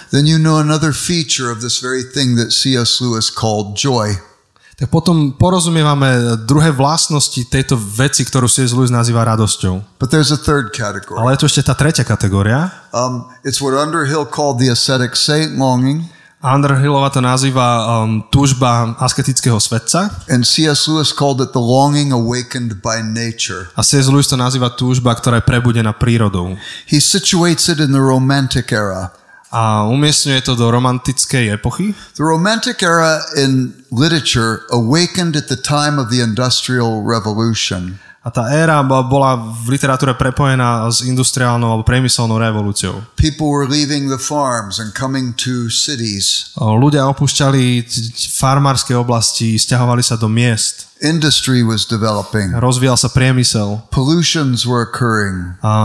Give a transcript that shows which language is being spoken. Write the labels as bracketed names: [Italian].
[English] then you know another feature of this very thing that C.S. Lewis called joy. [Slovak] Tak potom porozumievame druhé vlastnosti tejto veci, ktorú C.S. Lewis nazýva radosťou. [English] But there's a third category. [Slovak] Ale je tu ešte tá tretia kategória. [English] It's what Underhill called the ascetic saint longing. [Slovak] Underhillova to nazýva túžba asketického svetca. [English] And C.S. Lewis called it the longing awakened by nature. [Slovak] A C.S. Lewis to nazýva túžba, ktorá je prebudená prírodou. [English] He situates it in the Romantic era. [Slovak] A umiestňuje to do romantickej epochy. [English] The Romantic era in literature awakened at the time of the Industrial Revolution. [Slovak] A tá éra bola v literatúre prepojená s industriálnou alebo priemyselnou revolúciou. [English] People were leaving the farms and coming to cities. [Slovak] Ľudia opúšťali farmárske oblasti, sťahovali sa do miest. [English] Industry was developing. [Slovak] Rozvíjal sa priemysel. [English] Pollutions were occurring.